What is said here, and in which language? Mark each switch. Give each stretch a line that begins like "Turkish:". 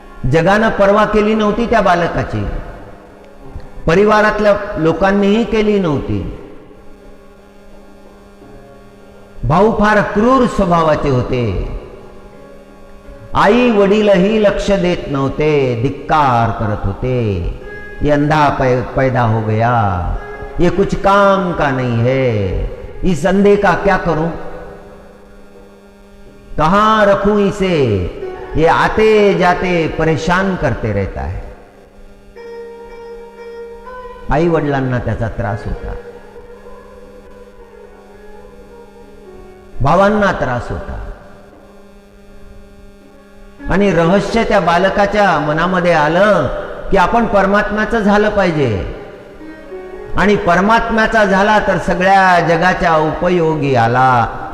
Marathi: जगानं पर्वा केली नव्हती त्या बालकाची, परिवारातल्या लोकांनीही केली नव्हती. भाऊ फार क्रूर स्वभावाचे होते. आई वडीलही लक्ष देत नव्हते, धिक्कार करत होते.
Hindi: ये अंधा पैदा हो गया, ये कुछ काम का नहीं है, इस अंधे का क्या करूं, कहां रखूं इसे, ये आते जाते परेशान करते रहता है.
Marathi: आई वडिलांना त्याचा त्रास होता, भावांना त्रास होता. आणि रहस्य त्या बालकाच्या मनामध्ये आलं की आपण परमात्म्याचं झालं पाहिजे, आणि परमात्म्याचा झाला तर सगळ्या जगाच्या उपयोगी आला.